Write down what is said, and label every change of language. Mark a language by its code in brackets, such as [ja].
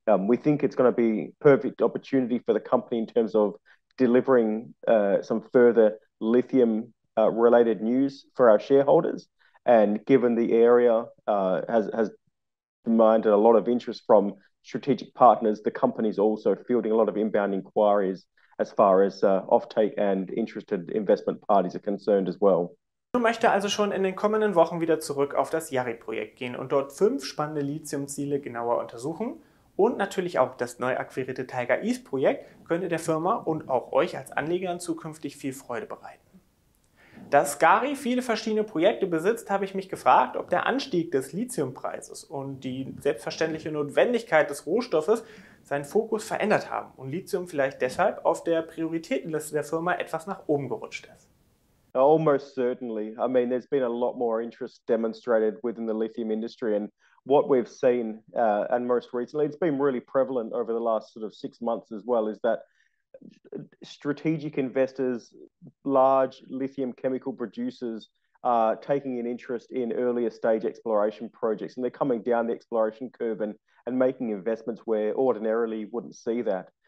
[en] We think it's going to be a perfect opportunity for the company in terms of delivering some further lithium related news for our shareholders. And given the area has demanded a lot of interest from strategic partners, the company is also fielding a lot of inbound inquiries as far as offtake and interested investment parties are concerned as well. [de] Ich möchte also schon in den kommenden Wochen wieder zurück auf das Yarrie-Projekt gehen und dort 5 spannende Lithiumziele genauer untersuchen. Und natürlich auch das neu akquirierte Tiger East-Projekt könnte der Firma und auch euch als Anlegern zukünftig viel Freude bereiten. Da ASKARI viele verschiedene Projekte besitzt, habe ich mich gefragt, ob der Anstieg des Lithiumpreises und die selbstverständliche Notwendigkeit des Rohstoffes seinen Fokus verändert haben und Lithium vielleicht deshalb auf der Prioritätenliste der Firma etwas nach oben gerutscht ist. [en] Almost certainly. I mean, there's been a lot more interest demonstrated within the lithium industry, and what we've seen, and most recently, it's been really prevalent over the last sort of 6 months as well, is that strategic investors, large lithium chemical producers, are taking an interest in earlier stage exploration projects, and they're coming down the exploration curve and making investments where ordinarily wouldn't see that.